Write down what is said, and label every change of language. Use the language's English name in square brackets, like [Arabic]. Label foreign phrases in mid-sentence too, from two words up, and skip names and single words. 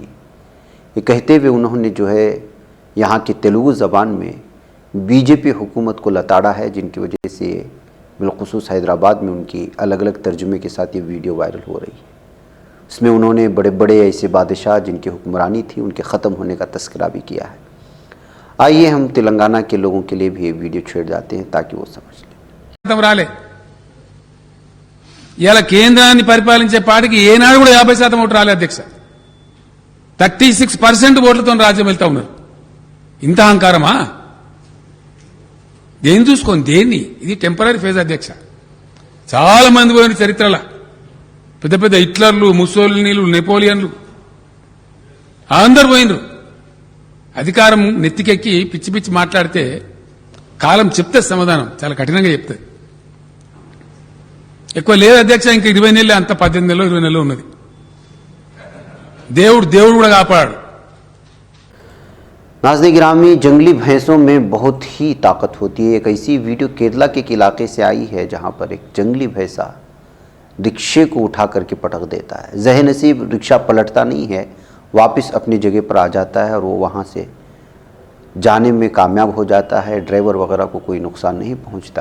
[Urdu] یہ کہتے ہوئے انہوں نے جو ہے یہاں کی تیلگو زبان میں بی جے پی حکومت کو لتاڑا ہے، جن کی وجہ سے بالخصوص حیدرآباد میں ان کی الگ الگ ترجمے کے ساتھ یہ ویڈیو وائرل ہو رہی ہے۔ اس میں انہوں نے بڑے بڑے ایسے بادشاہ جن کی حکمرانی تھی ان کے ختم ہونے کا تذکرہ بھی کیا ہے۔ آئیے ہم تلنگانہ کے لوگوں کے لیے بھی یہ ویڈیو چھیڑ جاتے ہیں تاکہ وہ سمجھ لیں۔ [Telugu] రాలే ఇలా కేంద్రాన్ని పరిపాలించే పార్టీకి ఏనాడు కూడా 50% ఓటు రాలే అధ్యక్ష। 36% ఓట్లతో రాజ్యం వెళ్తా ఉన్నారు। ఇంత అహంకారమా? దేన్ని చూసుకొని దేన్ని? ఇది [English] temporary phase [Telugu] అధ్యక్ష। చాలా మంది పోయిన చరిత్రలో పెద్ద పెద్ద హిట్లర్లు, ముసోలినీలు, నెపోలియన్లు అందరు పోయినరు। అధికారం నెత్తికెక్కి పిచ్చి పిచ్చి మాట్లాడితే కాలం చెప్తే సమాధానం చాలా కఠినంగా చెప్తుంది। ఎక్కువ లేదు అధ్యక్ష, ఇంకా 20 నెలలే, అంత 18 నెలలు 20 నెలలు ఉన్నది। దేవుడు కూడా కాపాడు। [Urdu] ناظرین گرامی، جنگلی بھینسوں میں بہت ہی طاقت ہوتی ہے۔ ایک ایسی ویڈیو کیرلا کے ایک علاقے سے آئی ہے جہاں پر ایک جنگلی بھینسا رکشے کو اٹھا کر کے پٹک دیتا ہے۔ ذہن نصیب رکشہ پلٹتا نہیں ہے، واپس اپنی جگہ پر آ جاتا ہے اور وہ وہاں سے جانے میں کامیاب ہو جاتا ہے، ڈرائیور وغیرہ کو کوئی نقصان نہیں پہنچتا۔